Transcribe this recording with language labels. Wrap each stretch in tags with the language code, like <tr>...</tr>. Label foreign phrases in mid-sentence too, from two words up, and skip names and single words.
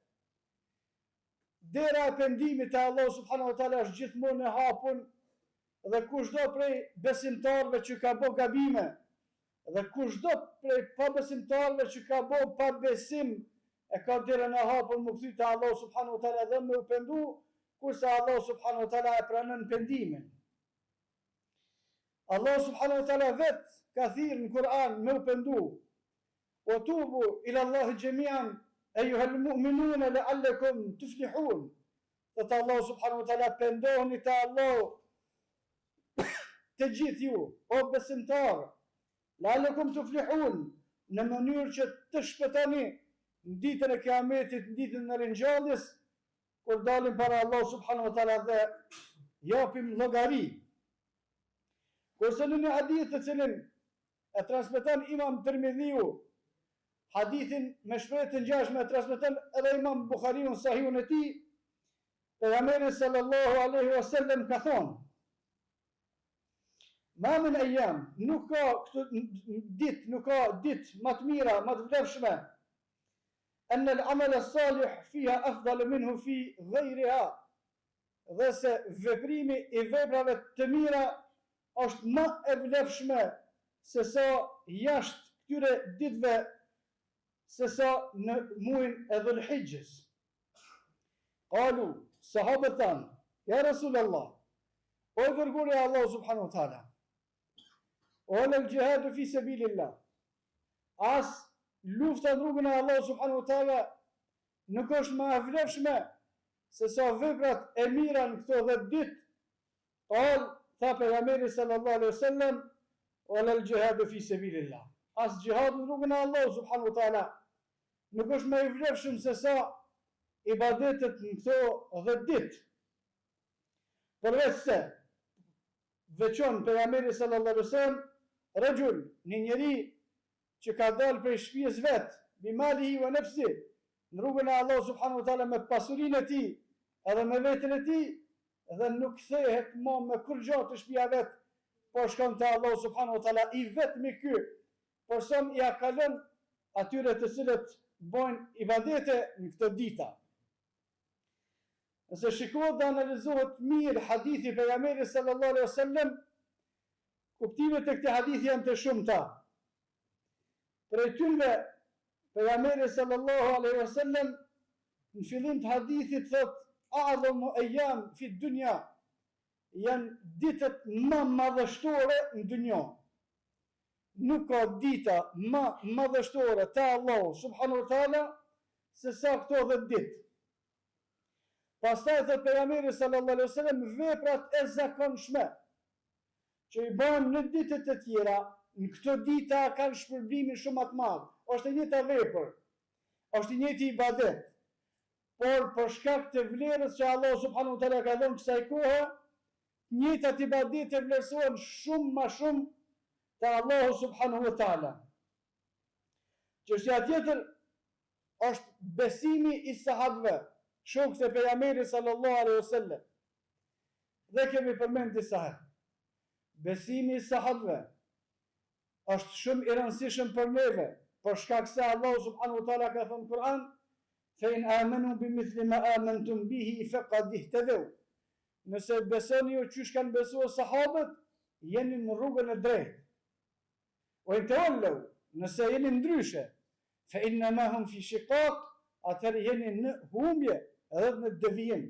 <sq>dera e pendimit te Allah</sq> <ar>سبحانه وتعالى</ar> <sq>është gjithmonë e hapur dhe kushdo prej besimtarëve që ka bë gabime dhe kushdo prej pabesimtarëve që ka bë pa besim e ka derën e hapur me kthy te Allah</sq> <ar>سبحانه وتعالى</ar> <sq>dhe me u pendu, kurse Allah</sq> <ar>سبحانه وتعالى</ar> <sq>e pranon pendimin. Allah</sq> <ar>سبحانه وتعالى</ar> <sq>vet ka thirrë në Kur'an me u pendu:</sq> <ar>"وتوبوا إلى الله جميعا أيها المؤمنون لعلكم تفلحون."</ar> <sq>Thot Allah</sq> <ar>سبحانه وتعالى:</ar> <sq>pendohuni te Allah të gjithë ju, o besimtarë,</sq> <ar>لعلكم تفلحون,</ar> <sq>në mënyrë që të shpëtoni në ditën e Kiametit, në ditën e ringjalljes, kur dalim para Allah</sq> <ar>سبحانه وتعالى</ar> <sq>dhe japim llogari. Kurse në një hadith të cilin e transmeton Imam Tirmidhiu, hadithin me shprehje të ngjashme e transmeton edhe Imam Buhariu në Sahihun e tij, pejgamberi</sq> <ar>صلى الله عليه وسلم</ar> <sq>ka thonë:</sq> <ar>"ما من أيام",</ar> <sq>nuk ka ditë më të mira, më të vlefshme,</sq> <ar>"أن العمل الصالح فيها أفضل منه في غيرها",</ar> <sq>dhe se veprimi i veprave të mira është më e vlefshme se sa jashtë këtyre ditëve, se sa në muajin e Dhul-Hijjës.</sq> <ar>Qalu,</ar> <sq>sahabët thanë:</sq> <ar>"Ja Rasulullah,</ar> <sq>o dërguari i</sq> <ar>Allah سبحانه وتعالى, o الجهاد في سبيل الله,</ar> <sq>as lufta në rrugën e Allah</sq> <ar>سبحانه وتعالى</ar> <sq>nuk është më e vlefshme se sa veprat e mira në këto 10 ditë?"</sq> <ar>Qal,</ar> <sq>tha pejgamberi</sq> <ar>صلى الله عليه وسلم: "ولا الجهاد في سبيل الله."</ar> <sq>As jihad në rrugën e Allah</sq> <ar>سبحانه وتعالى</ar> <sq>nuk është më i vlefshëm se sa ibadetet në këto 10 ditë. Përveç se veçon pejgamberi</sq> <ar>صلى الله عليه وسلم</ar> <sq>rajul, një njeri që ka dalë prej shtëpisë vet,</sq> <ar>بماله ونفسه,</ar> <sq>në rrugën e Allah</sq> <ar>سبحانه وتعالى</ar> <sq>me pasurinë e tij edhe me veten e tij, dhe nuk kthehet më me kur gjatë të shtëpia vet, po shkon te Allah</sq> <ar>سبحانه وتعالى</ar> <sq>i vetmi ky person i akalon atyre të cilët bojnë ibadete në këtë dita. Nëse shikohet dhe analizohet mirë hadithi pejgamberit</sq> <ar>صلى الله عليه وسلم,</ar> <sq>kuptimet e këtij hadithi janë të shumta. Prej tyre pejgamberi</sq> <ar>صلى الله عليه وسلم</ar> <sq>në fillim të hadithit thot:</sq> <ar>"أعظم أيام في دنيا",</ar> <sq>janë ditët më madhështore në dunjë. Nuk ka dita më madhështore te Allahu</sq> <ar>سبحانه وتعالى</ar> <sq>se sa këto 10 ditë. Pastaj thot pejgamberi</sq> <ar>صلى الله عليه وسلم,</ar> <sq>veprat e zakonshme që i bën në ditët e tjera, në këto dita kanë shpërblimin shumë më të madh. Është e njëjta vepër, është i njëjti ibadet, por për shkak të vlerës që Allah</sq> <ar>سبحانه وتعالى</ar> <sq>ka dhënë kësaj kohe, njëjtat ibadete vlerësohen shumë më shumë te Allahu</sq> <ar>سبحانه وتعالى.</ar> <sq>Çështja tjetër është besimi i sahabëve, shokët e pejgamberit</sq> <ar>صلى الله عليه وسلم.</ar> <sq>Dhe kemi përmend disa herë. Besimi i sahabëve është shumë i rëndësishëm për neve, për shkak se Allahu</sq> <ar>سبحانه وتعالى</ar> <sq>ka thënë në Kur'an:</sq> <ar>"فإن آمنوا بمثل ما آمنتم به فقد اهتدوا."</ar> <sq>Nëse besoni ju çish kanë besuar sahabët, jeni në rrugën e drejtë.</sq> <ar>وإن تولوا,</ar> <sq>nëse jeni ndryshe,</sq> <ar>فإنما هم في شقاق,</ar> <sq>atëherë jeni në humbje edhe në devijim.</sq>